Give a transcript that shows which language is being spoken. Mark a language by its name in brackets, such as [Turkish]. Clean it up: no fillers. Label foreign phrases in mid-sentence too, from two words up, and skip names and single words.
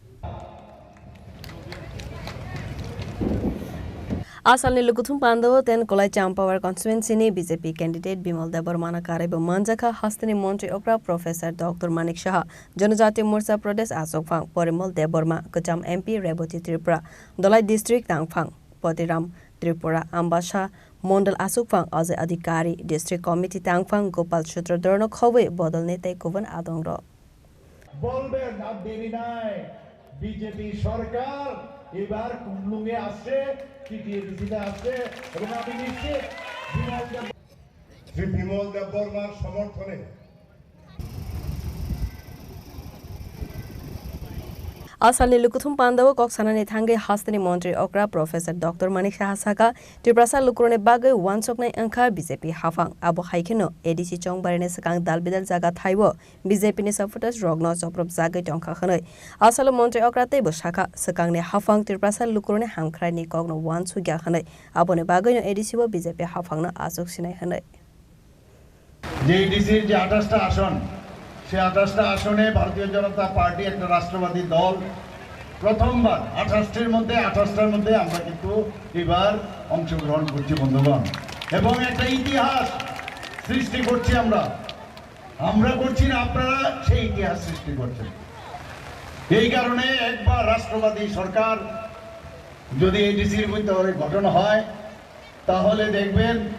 [Kok Borok] Asalni Lukuthum panda 10 Kulai Champahour Constituency ne BJP candidate Bimal Debbarmano Karebo Manjakha Hasteni Mantri Okra Prof Dr Manik Saha Janajati Morcha Pradesh Asok Phang Porimal Debbarma Kucham MP Reboti Tripura Dolai District Tangphang Potiram Tripura Ambassa Mondal Asok Phang Aze Adhikari District Committee Tangphang Gopal Chutradorno Khobwi Bodol ne tei Kubun Adongrok [Bangla] বলবেন আর দেরি নাই বিজেপি সরকার এবার কুমলুঙে আসছে টিটিএডিসিতে আসছে এবং আমি নিশ্চিত বিমল দেববর্মার সমর্থনে [Kok Borok] Asalni Lukuthum panda Koksanani Thange Hasteni Mantri Okra Prof Dr Manik Saha Tripura Lukurone Bagai Wansoknai Angka BJP Hafang Abo Haikino ADC Chongbarine Sakang Dalbidal Zaga Thaibo BJP ni supporters Rogno Soprop Zagai Tongka Hanoi Asalo Mantri Okra Tebo Shaka Sakang ne Hafang Tripura Lukurone Hamkrai ni Kogno Wansugya Hanoi Abone Bagai no ADC bo BJP Hafang na Asok Sinai Hanoi [Bangla] যে ADCর যে 28টা আসন সে 28টা আসনে ভারতীয় জনতা পার্টি একটা রাষ্ট্রবাদী দল প্রথমবার 28টার মধ্যে আমরা কিন্তু এবার অংশগ্রহণ করছি বন্ধুগণ এবং একটা ইতিহাস সৃষ্টি করছি আমরা করছি না আপনারা সেই ইতিহাস সৃষ্টি করছেন এই কারণে একবার রাষ্ট্রবাদী সরকার যদি এডিসির ভিতরে গঠন হয় তাহলে দেখবেন